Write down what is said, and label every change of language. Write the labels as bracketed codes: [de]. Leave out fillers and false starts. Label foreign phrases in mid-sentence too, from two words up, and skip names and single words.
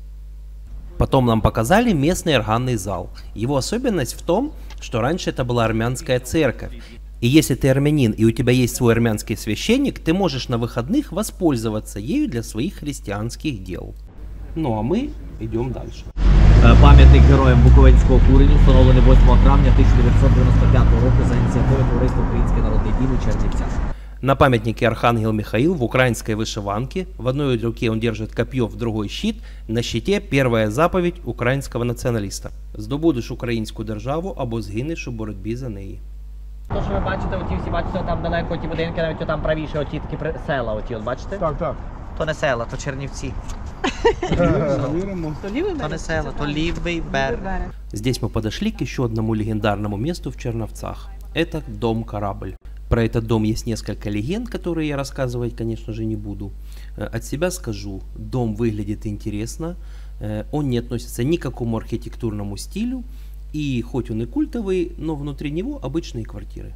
[ru] Потом нам показали местный органный зал. Его особенность в том, что раньше это была армянская церковь. И если ты армянин и у тебя есть свой армянский священник, ты можешь на выходных воспользоваться ею для своих христианских дел. Ну а мы идем дальше. [uk] Пам'ятник героям Буковинського куреню встановлений 8 травня 1995 року за ініціативою Товариства Український народний дім у Чернівцях. [ru] На памятнике Архангел Михаил в украинской вышиванке. В одной руке он держит копье, в другой щит. На щите первая заповедь [uk] українського націоналіста. Здобудеш українську державу або згинеш у боротьбі за неї. То, що ви бачите, оті всі бачите, там далеко ті будинки, навіть там правіше, оті такі села, оті, от бачите? Так, так. То не села, то Чернівці. То не села, то лівий берег. [ru] Здесь мы подошли к еще одному легендарному месту в Черновцах. Это дом-корабль. Про этот дом есть несколько легенд, которые я рассказывать, конечно же, не буду. От себя скажу, дом выглядит интересно, он не относится ни к какому архитектурному стилю, и хоть он и культовый, но внутри него обычные квартиры.